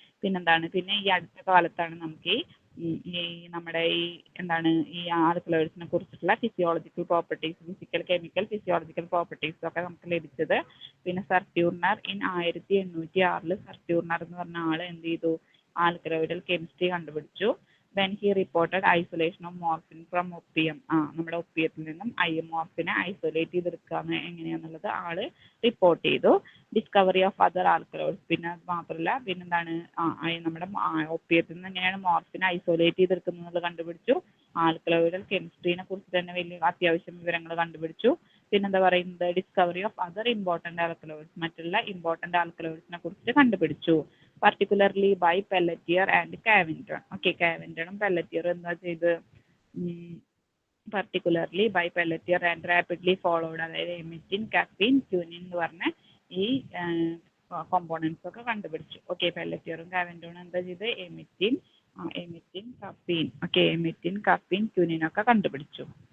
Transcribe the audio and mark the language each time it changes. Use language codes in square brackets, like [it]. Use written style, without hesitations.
[ml] പിന്നെ ഈ അടുത്ത കാലത്താണ് നമുക്ക് ഈ നമ്മുടെ ഈ ആൽക്കലോയിഡ്സിനെ കുറിച്ചിട്ടുള്ള physiological properties, physical, chemical, physiological properties ഒക്കെ നമുക്ക് ലഭിച്ചത്. പിന്നെ സർ ട്യൂർണർ 1806 സർ ട്യൂർണർ എന്ന് പറഞ്ഞ ആള് എന്ത് ചെയ്തു, ആൽക്കലോയിഡൽ കെമിസ്ട്രി കണ്ടുപിടിച്ചു. [en] then he reported isolation of morphine from opium. [ml] നമ്മുടെ ഒപ്പിയത്തിൽ നിന്നും മോർഫിനെ ഐസൊലേറ്റ് ചെയ്തെടുക്കുക എങ്ങനെയാന്നുള്ളത് ആള് റിപ്പോർട്ട് ചെയ്തു. ഡിസ്കവറി ഓഫ് അതർ ആൽക്കലോയിഡ്സ്, പിന്നെ അത് മാത്രമല്ല പിന്നെന്താണ്, നമ്മുടെ ഒപ്പിയത്തിൽ നിന്ന് എങ്ങനെയാണ് മോർഫിനെ ഐസൊലേറ്റ് ചെയ്തെടുക്കുന്നത് എന്നുള്ളത് കണ്ടുപിടിച്ചു. ആൽക്കലോയിഡൽ കെമിസ്ട്രീനെ കുറിച്ച് തന്നെ വലിയ അത്യാവശ്യം വിവരങ്ങൾ കണ്ടുപിടിച്ചു. പിന്നെന്താ പറയുന്നത്, discovery of other important alkaloids, മറ്റുള്ള ഇമ്പോർട്ടന്റ് ആൽക്കലോയിഡ്സിനെ കുറിച്ച് കണ്ടുപിടിച്ചു. [en] particularly by Pelletier and Cavendon. [ml] Okay, കാവൻഡണും പെല്ലറ്റിയറും എന്താ ചെയ്ത്, [en] particularly by Pelletier and rapidly followed, [ml] അതായത് എമിറ്റിൻ, കഫീൻ, ക്യൂനിൻ എന്ന് പറഞ്ഞ ഈ കോമ്പോണൻസ് ഒക്കെ കണ്ടുപിടിച്ചു. ഓക്കെ, പെല്ലറ്റിയറും കാവൻഡണും എന്താ ചെയ്ത്, എമിറ്റിൻ, കഫീൻ, ഓക്കെ, എമിറ്റിൻ, കഫീൻ, ക്യൂനിൻ ഒക്കെ കണ്ടുപിടിച്ചു.